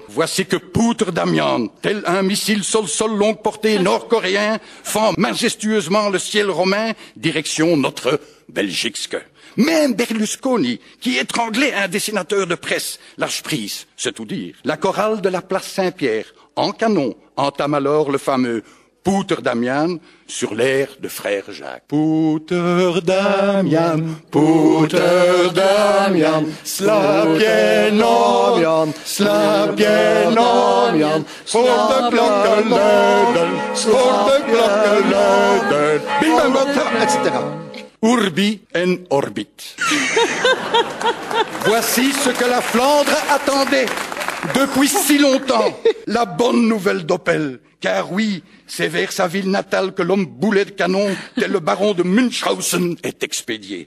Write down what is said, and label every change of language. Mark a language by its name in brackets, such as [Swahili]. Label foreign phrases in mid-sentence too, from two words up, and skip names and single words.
[French] Voici que Pooter Damien, tel un missile sol-sol longue portée nord-coréen, fend majestueusement le ciel romain, direction notre Belgique. Même Berlusconi, qui étranglait un dessinateur de presse, lâche prise, c'est tout dire. La chorale de la place Saint-Pierre, en canon, entame alors le fameux Pooter Damien sur l'air de Frère Jacques. [Dutch] Pooter Damien, Pooter Damien, slapjen om, voor de klokken luiden, bim bam bam, etc. [Latin] Urbi en orbit. [French] Voici ce que la Flandre attendait depuis si longtemps, la bonne nouvelle d'Oppel. Car oui, c'est vers sa ville natale que l'homme boulet de canon, tel le baron de Münchhausen, est expédié.